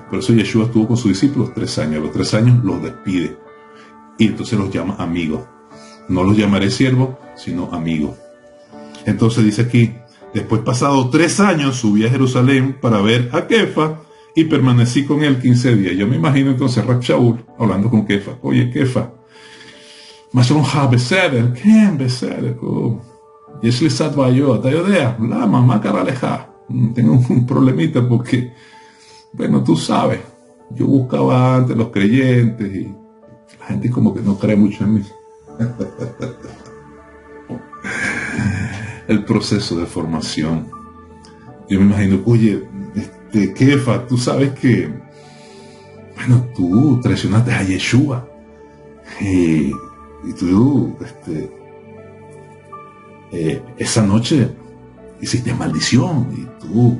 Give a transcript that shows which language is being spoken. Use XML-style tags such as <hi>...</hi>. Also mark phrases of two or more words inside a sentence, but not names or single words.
<es>Por eso Yeshua estuvo con sus discípulos 3 años. A los 3 años los despide y entonces los llama amigos. No los llamaré siervos, sino amigos. Entonces dice aquí: después, pasado 3 años, subí a Jerusalén para ver a Kefa y permanecí con él 15 días. Yo me imagino entonces Rab Shaul hablando con Kefa: oye, Kefa,</es> <he>בסדר, כן, בסדר. יש לי קצת בעיות, אתה יודע, למה, מה קרה לך?</he> <es>Tengo un problemita porque, bueno, tú sabes, yo buscaba antes los creyentes y la gente como que no cree mucho en mí. El proceso de formación. Yo me imagino: oye, Kefa, tú sabes que, bueno, tú traicionaste a Yeshua y tú, esa noche hiciste maldición y tú.</es>